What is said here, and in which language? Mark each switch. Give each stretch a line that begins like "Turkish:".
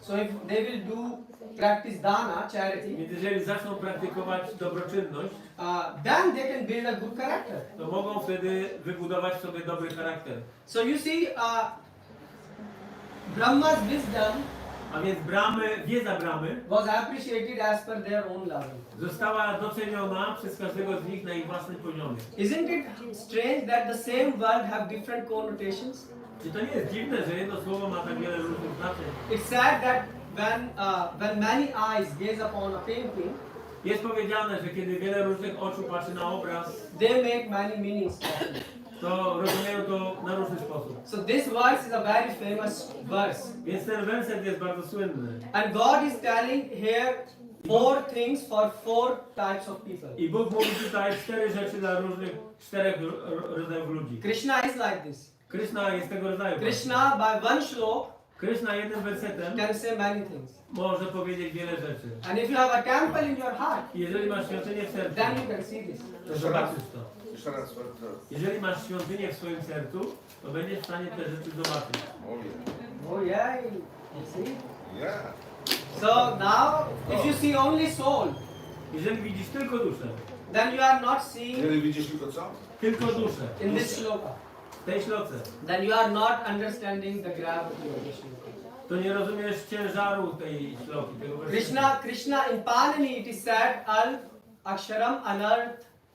English: So if they will practice dana, charity,
Polish: Więc jeżeli zaczną praktykować dobroczynność,
English: then they can build a good character.
Polish: to mogą wtedy wybudować sobie dobry charakter.
English: So you see, Brahma's wisdom
Polish: A więc wiedza Brahmy
English: was appreciated as per their own level.
Polish: została doceniona przez każdego z nich na ich własnym poziomie.
English: Isn't it strange that the same word have different connotations?
Polish: Czy to nie jest dziwne, że jedno słowo ma tak wiele różnych znaczeń?
English: It's sad that when many eyes gaze upon a painting,
Polish: Jest powiedziane, że kiedy wiele różnych oczu patrzy na obraz,
English: they make many meanings.
Polish: to rozumieją to na różny sposób.
English: So this verse is a very famous verse.
Polish: Więc ten werset jest bardzo słynny.
English: And God is telling here 4 things for 4 types of people.
Polish: I Bóg mówi tutaj 4 rzeczy dla czterech rodzajów ludzi.
English: Krishna is like this.
Polish: Krishna jest tego rodzaju.
English: Krishna by one shlok
Polish: Krishna jednym wersetem
English: can say many things.
Polish: może powiedzieć wiele rzeczy.
English: And if you have a temple in your heart,
Polish: I jeżeli masz świątynię w sercu,
English: then you can see this.
Polish: to zobaczysz to. Jeszcze raz. Jeżeli masz świątynię w swoim sercu, to będziesz w stanie te rzeczy zobaczyć.
English: Oh yeah, you see? Yeah. So now, if you see only soul,
Polish: Jeżeli widzisz tylko duszę,
English: then you are not seeing
Polish: Jeżeli widzisz tylko co? tylko duszę,
English: in this shloka.
Polish: w tej śloce,
English: Then you are not understanding the gravity of the shloka.
Polish: to nie rozumiesz ciężaru tej śloki, tego wersetu.
English: Krishna in Panini it is said
Sanskrit: al aksharam anart.